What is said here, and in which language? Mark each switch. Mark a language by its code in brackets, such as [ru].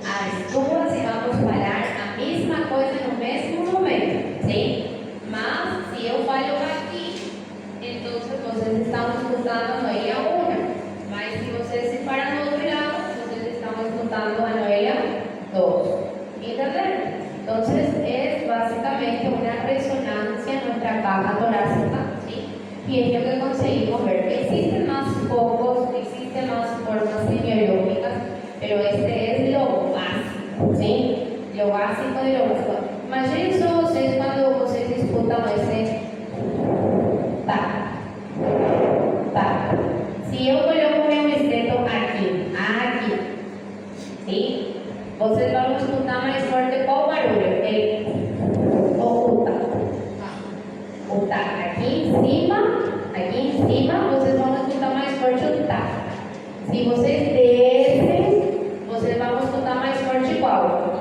[pt] As duas vamos falar a mesma coisa no mesmo momento, sim? Mas, se eu falo aqui, então vocês estão escutando a noia 1, mas se vocês se param do outro lado, vocês estão escutando a noia 2, ¿entenderon? [es] Entonces, es básicamente una resonancia en nuestra caja torácica, ¿sí? Y es lo que conseguimos ver. Existen más focos, existen más formas semiológicas, pero este es lo básico, ¿sí? Lo básico de lo básico. Mas eso es cuando ustedes disputan ese ta, ta. Si yo coloco un esteto aquí, aquí, ¿sí? [pt] Vocês vão escutar mais forte qual barulho? O tá. O tá. Aqui em cima, vocês vão escutar mais forte o tá. Se vocês descem, vocês vão escutar mais forte qual?